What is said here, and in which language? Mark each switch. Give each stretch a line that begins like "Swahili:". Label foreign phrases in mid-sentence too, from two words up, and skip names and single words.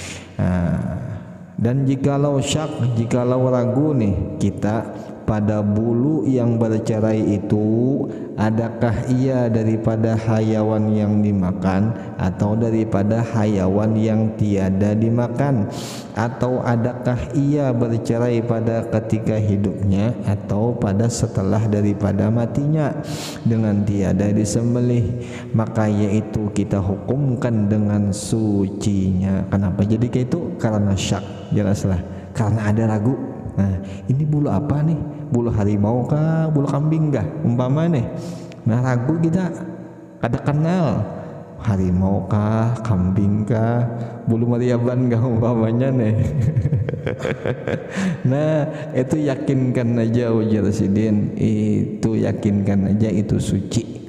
Malay: Dan jikalau syak, jikalau ragu nih kita pada bulu yang bercerai itu, adakah ia daripada hayawan yang dimakan atau daripada hayawan yang tiada dimakan, atau adakah ia bercerai pada ketika hidupnya atau pada setelah daripada matinya dengan tiada disembelih, maka yaitu kita hukumkan dengan sucinya.
Banjar: Kenapa jadi kayak itu? Karena syak. Jelaslah, karena ada ragu. Nah, ini bulu apa nih? Bulu harimau kah? Bulu kambing kah? Umpama nih. Nah, ragu kita kada kenal harimau kah, kambing kah, bulu mariaban kah umpamanya nih. Nah, itu yakinkan aja ujar Sidin, itu yakinkan aja itu suci.